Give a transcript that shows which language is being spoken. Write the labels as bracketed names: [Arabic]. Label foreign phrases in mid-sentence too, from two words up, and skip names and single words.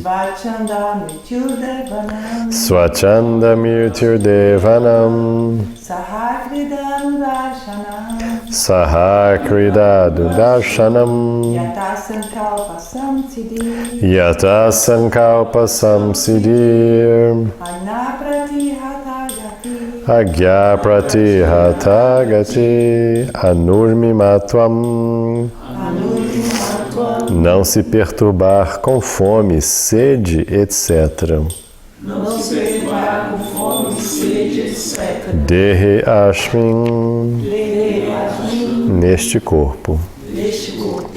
[Sanskrit] Swachanda mrityur devanam Sahakrida darshanam Yata sankalpa samsiddhir Agya pratihata gati. Anurmimatvam, [Portuguese] não se perturbar com fome, sede, etc. Não se perturbar com fome, sede, etc. [Sanskrit] Dehe ashmin, [Portuguese] neste corpo.